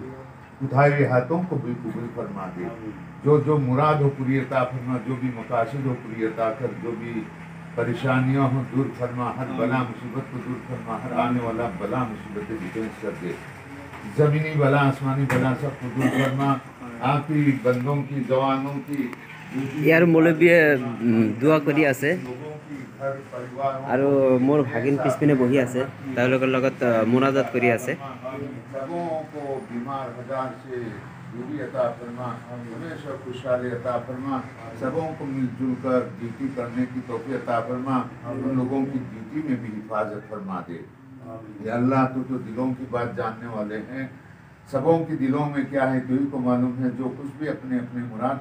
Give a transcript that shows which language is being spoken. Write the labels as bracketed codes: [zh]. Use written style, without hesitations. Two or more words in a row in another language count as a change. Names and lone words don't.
[ur] اٹھائے ہوئے ہاتھوں کو بھی قبول فرما دے جو جو مراد ہو پوری عطا فرما جو بھی مقاصد ہو پوری عطا کر جو بھی پریشانیاں ہوں دور فرما ہر بلا مصیبت کو دور فرما ہر آنے والا بلا مصیبتیں ڈیفینس کر دے زمینی بلا آسمانی بلا سب کو دور فرما آپ کی بندوں کی جوانوں کی [as] ইয়াৰ মৌলবীয়ে দোৱা কৰি আছে [ur] لوگوں کی گھر پریوار [as] আৰু মোৰ ভাগিন পিছপিনে বহি আছে তেওঁলোকৰ লগত মোনাজাত কৰি আছে [ur] سبوں کو بیمار ہزار سے دوری عطا فرما ہمیشہ خوشحالی عطا فرما سبوں کو مل جل کر ڈیوٹی کرنے کی توفیق عطا فرما ان لوگوں کی ڈیوٹی میں بھی حفاظت فرما دے یا اللہ تو دلوں کی بات جاننے والے ہیں سبوں کی دلوں میں کیا ہے تو ہی کو معلوم ہے جو کچھ بھی اپنے اپنے مراد